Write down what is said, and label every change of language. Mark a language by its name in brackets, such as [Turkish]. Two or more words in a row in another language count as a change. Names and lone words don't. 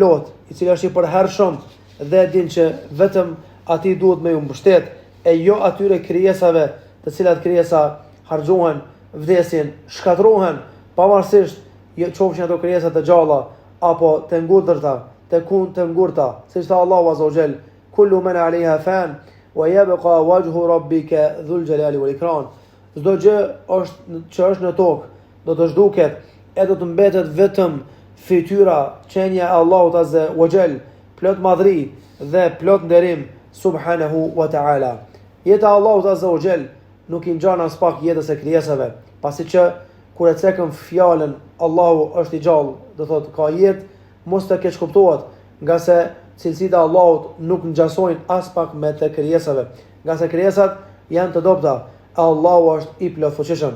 [Albanian] plot, i cili është i përhershëm dhe din që vetëm atij duhet me u mbështet, e jo atyre krijesave të cilat krijesa harxhohen, vdesin, shkatërrohen, pavarësisht qofshin ato krijesa të gjalla apo të ngurtëta, të ngurta, siç tha Allahu [Arabic] عز وجل, كل من عليها فان ويبقى وجه ربك ذو الجلال والإكرام. [Albanian] Çdo gjë që është në tokë do të zhduket e do të mbetet vetëm fytyra, qenia e Allahut [Arabic] عز وجل, [Albanian] plot madhri dhe plot nderim [Arabic] سبحانه وتعالى. [Albanian] Jeta e Allahut [Arabic] عز وجل [Albanian] nuk i ngjan as pak jetës e krijesave, pasi që kur e cekëm fjalën Allahu është i gjallë, do thotë ka jetë, mos të keq kuptohet, nga se cilësitë e Allahut nuk ngjasojnë as pak me të krijesave, nga se krijesat janë të dobta, Allahu është i plotfuqishëm.